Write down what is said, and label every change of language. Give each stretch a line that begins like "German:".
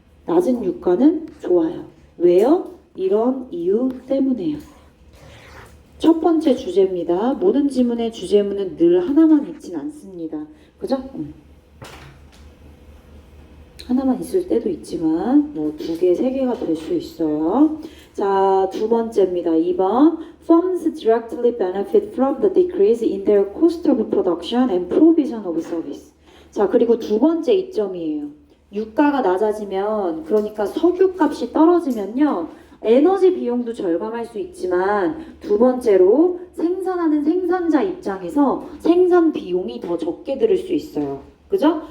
Korean: 낮은 유가는 좋아요. 왜요? 이런 이유 때문에요. 첫 번째 주제입니다. 모든 지문의 주제문은 늘 하나만 있진 않습니다. 그죠? 하나만 있을 때도 있지만 뭐 2개, 3개가 될 수 있어요. 자, 두 번째입니다. 2번.
English: Firms directly benefit from the decrease in their cost of production and provision of service.
Korean: 자, 그리고 두 번째 이점이에요. 유가가 낮아지면, 그러니까 석유값이 떨어지면요, 에너지 비용도 절감할 수 있지만, 두 번째로 생산하는 생산자 입장에서 생산 비용이 더 적게 들을 수 있어요. 그죠?